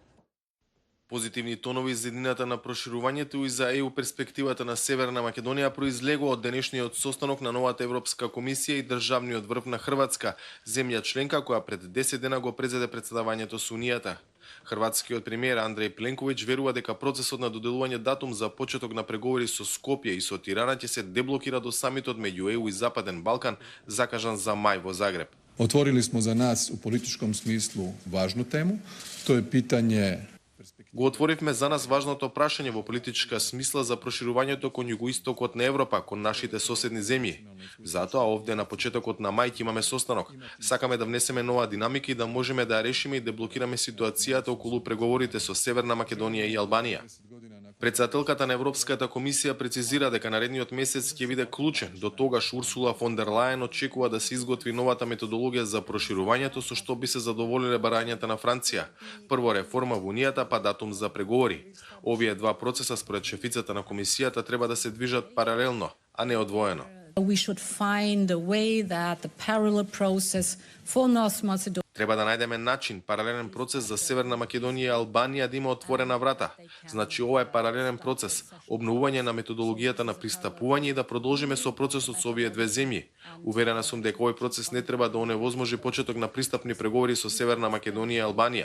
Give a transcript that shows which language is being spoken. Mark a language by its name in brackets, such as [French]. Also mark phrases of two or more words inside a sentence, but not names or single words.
[Macedonian] Позитивни тонови за иднината на проширувањето и за ЕУ перспективата на Северна Македонија произлегува од денешниот состанок на новата Европска комисија и државниот врв на Хрватска, земја членка која пред 10 дена го презеде председавањето со Унијата. Хрватскиот премиер Андреј Пленковиќ верува дека процесот на доделување датум за почеток на преговори со Скопје и со Тирана ќе се деблокира до самитот меѓу ЕУ и Западен Балкан, закажан за мај во Загреб. [Croatian] Otvorili smo za nas u političkom smislu važnu temu, to je pitanje. [Macedonian] Го отворивме за нас важното прашање во политичка смисла за проширувањето кон југоистокот на Европа, кон нашите соседни земји. Затоа овде на почетокот на мај имаме состанок. Сакаме да внесеме нова динамика и да можеме да ја решиме и деблокираме ситуацијата околу преговорите со Северна Македонија и Албанија. Председателката на Европската комисија прецизира дека наредниот месец ќе биде клучен. До тогаш Урсула фон дер Лајен очекува да се изготви новата методологија за проширувањето со што би се задоволиле барањата на Франција. Прво реформа во Унијата, па датум за преговори. Овие два процеса според шефицата на комисијата треба да се движат паралелно, а не одвоено. [English] We should find a way that the parallel process for North Macedonia. [Macedonian] Треба да најдеме начин, паралелен процес за Северна Македонија и Албанија да има отворена врата. Значи ова е паралелен процес, обновување на методологијата на пристапување и да продолжиме со процесот со овие две земји. Уверена сум дека овој процес не треба да оневозможи почеток на пристапни преговори со Северна Македонија и Албанија.